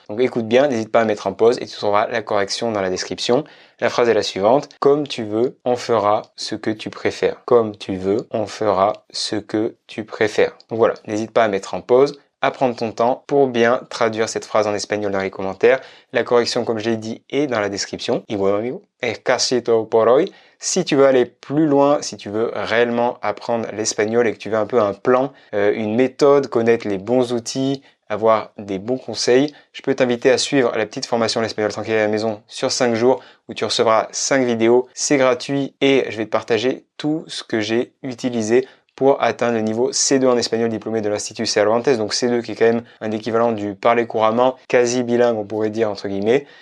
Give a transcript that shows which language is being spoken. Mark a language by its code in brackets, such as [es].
[fr] Donc écoute bien, n'hésite pas à mettre en pause et tu trouveras la correction dans la description. La phrase est la suivante. Comme tu veux, on fera ce que tu préfères. Comme tu veux, on fera ce que tu préfères. Donc voilà, n'hésite pas à mettre en pause, à prendre ton temps pour bien traduire cette phrase en espagnol dans les commentaires. La correction, comme je l'ai dit, est dans la description. [es] Y bueno, amigo, es casi todo por hoy. [fr] Si tu veux aller plus loin, si tu veux réellement apprendre l'espagnol et que tu veux un peu un plan, une méthode, connaître les bons outils, avoir des bons conseils, je peux t'inviter à suivre la petite formation l'espagnol tranquille à la maison sur 5 jours où tu recevras 5 vidéos. C'est gratuit et je vais te partager tout ce que j'ai utilisé pour atteindre le niveau C2 en espagnol diplômé de l'Institut Cervantes, donc C2 qui est quand même un équivalent du parler couramment, quasi bilingue on pourrait dire entre guillemets.